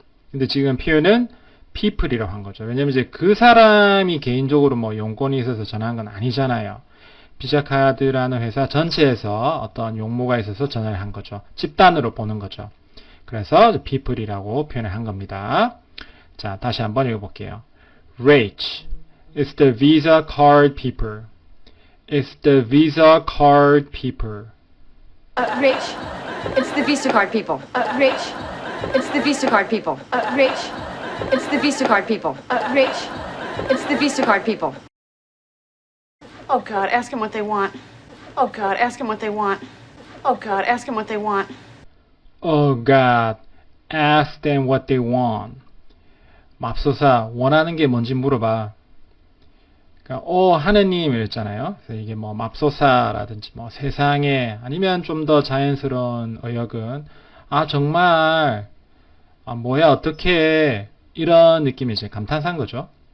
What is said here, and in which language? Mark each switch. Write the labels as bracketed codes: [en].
[ko] 근데 지금 표현은 people이라고 한 거죠. 왜냐면 이제 그 사람이 개인적으로 뭐 용건이 있어서 전화한 건 아니잖아요. 비자 카드라는 회사 전체에서 어떤 용모가 있어서 전화를 한 거죠. 집단으로 보는 거죠. 그래서 people이라고 표현을 한 겁니다. 자, 다시 한번 읽어볼게요. [en] Rach. It's the Visa card people. It's the Visa card people. Rich. It's the Visa card people. Rich. It's the Visa card people. Rich. It's the Visa card people. Rich. It's the Visa card people. Oh God, ask them what they want. Oh God, ask them what they want. Oh God, ask them what they want. Oh God, ask them what they want. [ko] 맙소사, 원하는 게 뭔지 물어봐. 그러니까, 하느님 이랬잖아요. 그래서 이게 뭐 맙소사라든지 뭐 세상에 아니면 좀 더 자연스러운 의역은 정말 뭐야 어떻게 이런 느낌이 이제 감탄사인 거죠.